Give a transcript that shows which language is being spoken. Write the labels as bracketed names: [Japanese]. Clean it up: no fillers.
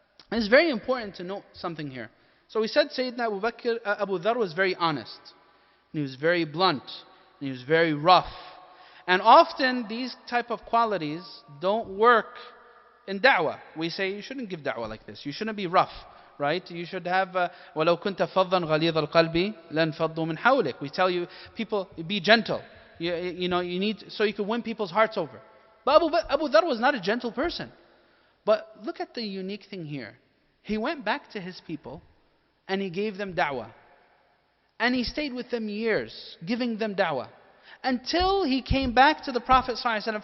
[English] And it's very important to note something here. So we said Sayyidina Abu Dhar was very honest. And he was very blunt. And he was very rough. And often these type of qualities don't work in da'wah. We say you shouldn't give da'wah like this. You shouldn't be rough, right? You should have [Arabic] وَلَوْ كُنْتَ فَضًّا غَلِيظَ الْقَلْبِ لَنْفَضُّوا مِنْ حَوْلِكَ. [English] We tell you, people, be gentle. You need, so you can win people's hearts over. But Abu Dhar was not a gentle person. But look at the unique thing here. He went back to his people and he gave them da'wah. And he stayed with them years, giving them da'wah. Until he came back to the Prophet ﷺ.